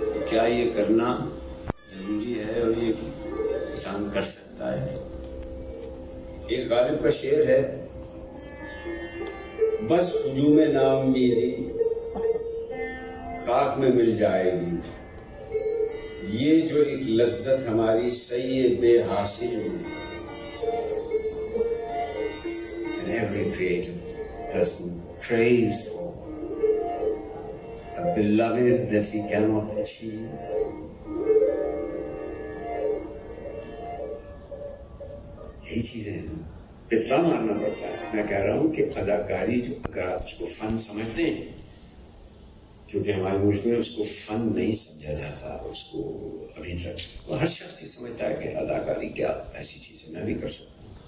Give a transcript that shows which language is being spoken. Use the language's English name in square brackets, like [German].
[Urdu] کیا یہ کرنا ضروری ہے اور یہ انسان کر سکتا ہے؟ ایک غالب کا شعر ہے, بس ہجوم نام میری خاک میں مل جائے گی, یہ جو ایک لذت ہماری صحیح بے حاصل ہوئی. [English] And every creative person craves for a beloved that he cannot achieve. [Urdu] یہی چیزیں ہیں, پتا مارنا پڑتا ہے. میں کہہ رہا ہوں کہ اداکاری جو اگر آپ اس کو فن سمجھتے ہیں, کیونکہ ہمارے ملک میں اس کو فن نہیں سمجھا جاتا, اس کو ابھی تک ہر شخص یہ سمجھتا ہے کہ اداکاری کیا ایسی چیز ہے, میں بھی کر سکتا ہوں.